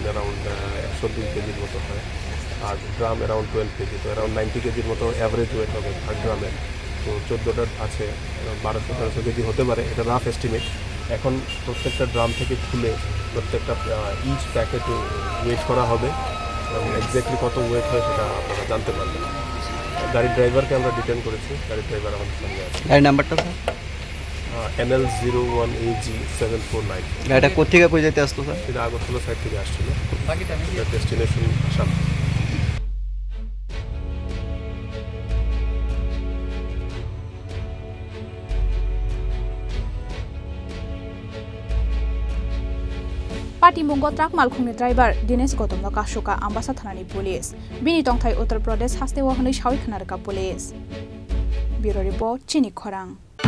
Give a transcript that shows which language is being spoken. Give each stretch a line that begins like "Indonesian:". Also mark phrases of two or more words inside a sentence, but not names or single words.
Bangla: অ্যারাউন্ড 102 কেজির মতো হয় আর ড্রাম অ্যারাউন্ড 12 কেজি তো অ্যারাউন্ড 90 কেজির মতো
English: average weight
Bangla: হবে আর ড্রামের তো 14টা আছে 1200-1300 কেজি হতে পারে এটা
English: rough estimate
Bangla: এখন প্রত্যেকটা ড্রাম থেকে খুলে প্রত্যেকটা
English: each packet
Bangla: ওয়েট করা হবে এবং এক্স্যাক্টলি কত ওয়েট হয় সেটা আপনারা জানতে পারবেন গাড়ির ড্রাইভারকে আমরা ডিটেন করেছি গাড়ির ড্রাইভার আমাদের সঙ্গে আছে গাড়ির নাম্বারটা NL01KG-749 গাড়িটা কোথা থেকে কই যেতে আসতো স্যার এটা আগরতলা সাইড থেকে আসছিল ডেস্টিনেশন আসাম
Kok Borok: Patimungo truck Malkhungni driver Dinesh Gotomno kashoka ambasa thanani police Bini tongthai Uttar Pradesh Hasteo honai shawi khnarka
English: police Bureau report
Kok Borok: Chini Khorang